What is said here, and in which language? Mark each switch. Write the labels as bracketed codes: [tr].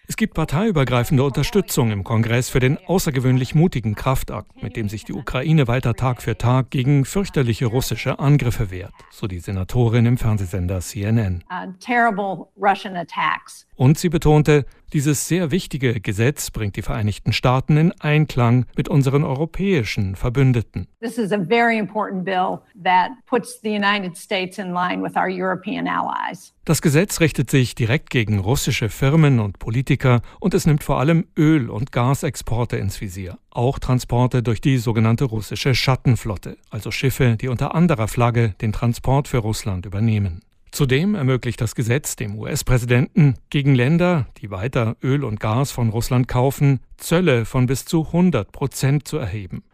[de] Es gibt parteiübergreifende Unterstützung im Kongress für den außergewöhnlich mutigen Kraftakt, mit dem sich die Ukraine weiter Tag für Tag gegen fürchterliche russische Angriffe wehrt, so die Senatorin im Fernsehsender CNN. [en] Terrible Russian attacks. [de] Und sie betonte, dieses sehr wichtige Gesetz bringt die Vereinigten Staaten in Einklang mit unseren europäischen Verbündeten. [en] This is a very important bill that puts the United States in line with our European allies. [de] Das Gesetz richtet sich direkt gegen russische Firmen und Politiker und es nimmt vor allem Öl- und Gasexporte ins Visier. Auch Transporte durch die sogenannte russische Schattenflotte, also Schiffe, die unter anderer Flagge den Transport für Russland übernehmen. Zudem ermöglicht das Gesetz dem US-Präsidenten, gegen Länder, die weiter Öl und Gas von Russland kaufen, Zölle von bis zu 100% zu erheben.